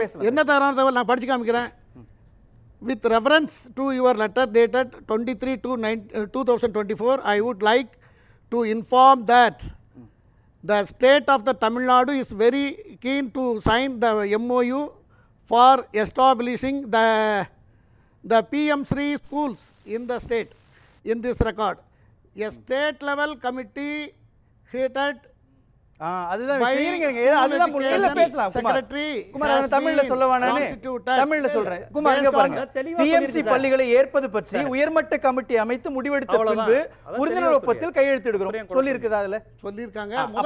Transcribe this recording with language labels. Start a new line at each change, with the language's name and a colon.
Tamil: என்ன தவறான தகவல் நான் படிச்சு காமிக்கிறேன்.
English: With reference to your letter dated 23/2/2024, I would like to inform that the state of the Tamil Nadu is very keen to sign the MOU for establishing the PM Sri schools in the state. In this record, a state level committee headed
Tamil: அதுதான் அதுதான் இல்ல பேசலாம் குமார் நான் தமிழ்ல சொல்லவானே தமிழ்ல சொல்றேன் குமார் இங்க பாருங்க. பிஎம்சி பள்ளிகளை ஏற்பது பற்றி உயர்மட்ட கமிட்டி அமைத்து முடிவெடுத்த பின்பு புரிந்துணர்வு ஒப்பந்தத்தில் கையெழுத்திடுகிறோம் சொல்லி இருக்குதா? அதுல சொல்லி இருக்காங்க.